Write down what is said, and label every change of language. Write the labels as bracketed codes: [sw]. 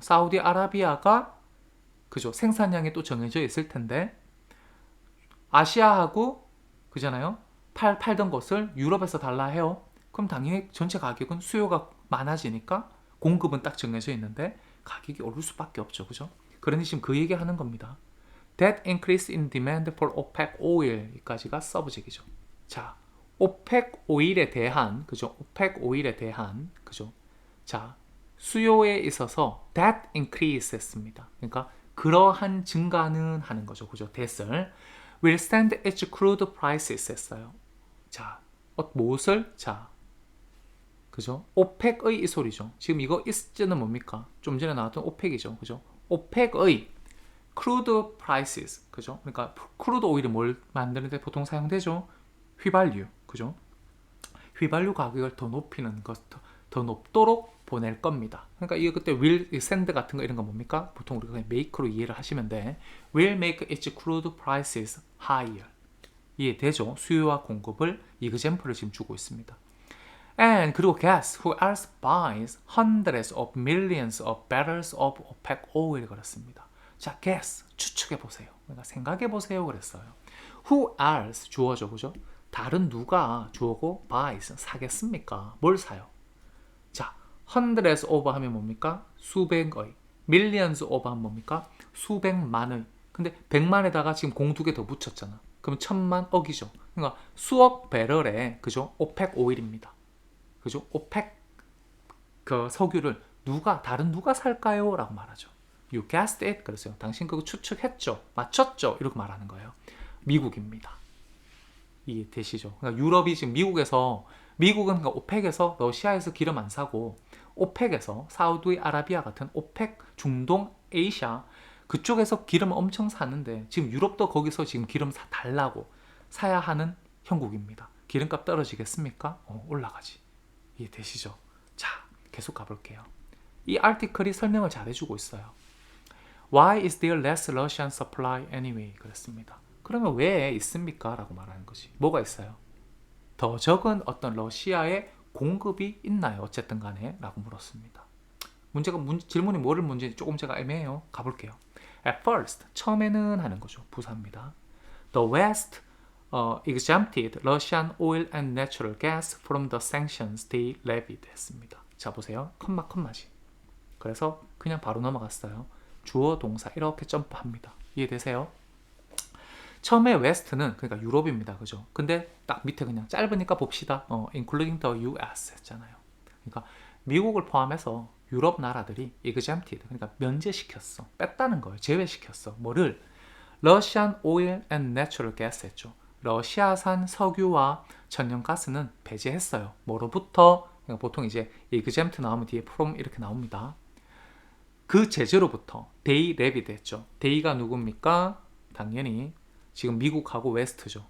[ko] 사우디아라비아가 그죠? 생산량이 또 정해져 있을 텐데 아시아하고 그잖아요. 팔던 것을 유럽에서 달라 해요. 그럼 당연히 전체 가격은 수요가 많아지니까 공급은 딱 정해져 있는데 가격이 오를 수밖에 없죠. 그죠? 그러니 지금 그 얘기 하는 겁니다. [en] That increase in demand for OPEC oil [ko] 까지가 서브젝이죠. 자, 오펙 오일에 대한 그죠? 오펙 오일에 대한 그죠? 자, 수요에 있어서 [en] that increase [ko] 했습니다. 그러니까 그러한 증가는 하는 거죠. 그죠? [en] that을 will stand its crude prices [ko] 했어요. 자, 무엇을? 자, 그죠? 오펙의 이 소리죠. 지금 이거 is는 뭡니까? 좀 전에 나왔던 오펙이죠. 그죠? 오펙의 [en] crude prices. [ko] 그죠? 그러니까 crude 오일이 뭘 만드는데 보통 사용되죠? 휘발유. 그죠? 휘발유 가격을 더 높이는 것, 더 높도록 보낼 겁니다. 그러니까 이거 그때 will send 같은 거 이런 거 뭡니까? 보통 우리가 그냥 make로 이해를 하시면 돼. [en] will make its crude prices higher. [ko] 이해되죠? 수요와 공급을 example을 지금 주고 있습니다. [en] And [ko] 그리고 [en] guess who else buys hundreds of millions of barrels of OPEC oil [ko] 그랬습니다. 자, guess 추측해 보세요. 그러니까 생각해 보세요 그랬어요. [en] Who else [ko] 주어죠, 그죠? 다른 누가 주어고 buys 사겠습니까? 뭘 사요? 자, hundreds of 하면 뭡니까? 수백의. millions of 하면 뭡니까? 수백만의. 근데 100만에다가 지금 공 두 개 더 붙였잖아. 그럼 1000만억이죠. 그러니까 수억 배럴에 그죠? 오펙 오일입니다. 그죠? 오펙 그 석유를 다른 누가 살까요? 라고 말하죠. [en] You guessed it. [ko] 그랬어요. 당신 그거 추측했죠. 맞췄죠. 이렇게 말하는 거예요. 미국입니다. 이해되시죠? 그러니까 유럽이 지금 미국은 그러니까 오펙에서 러시아에서 기름 안 사고 오펙에서 사우디아라비아 같은 오펙 중동 아시아 그쪽에서 기름 엄청 사는데 지금 유럽도 거기서 지금 기름 달라고 사야 하는 형국입니다. 기름값 떨어지겠습니까? 올라가지. 이해되시죠? 자, 계속 가볼게요. 이 아티클이 설명을 잘 해주고 있어요. [en] Why is there less Russian supply anyway? [ko] 그랬습니다. 그러면 왜 있습니까? 라고 말하는 거지. 뭐가 있어요? 더 적은 어떤 러시아의 공급이 있나요? 어쨌든 간에 라고 물었습니다. 질문이 뭐를 문제인지 조금 제가 애매해요. 가볼게요. At first, 처음에는 하는 거죠. 부사입니다. [en] The West exempted Russian oil and natural gas from the sanctions they levied [ko] 했습니다. 자 보세요. 컴마지. 그래서 그냥 바로 넘어갔어요. 주어 동사 이렇게 점프합니다. 이해되세요? 처음에 웨스트는 그러니까 유럽입니다. 그죠? 근데 딱 밑에 그냥 짧으니까 봅시다. [en] including the US [ko] 했잖아요. 그러니까 미국을 포함해서 유럽 나라들이 exempted 그러니까 면제시켰어. 뺐다는 거예요. 제외시켰어. 뭐를? [en] Russian oil and natural gas [ko] 했죠. 러시아산 석유와 천연가스는 배제했어요. 뭐로부터? 그러니까 보통 이제 exempt 나오면 뒤에 from 이렇게 나옵니다. 그 제재로부터 [en] they levied [ko] 했죠. they가 누굽니까? 당연히 지금 미국하고 웨스트죠.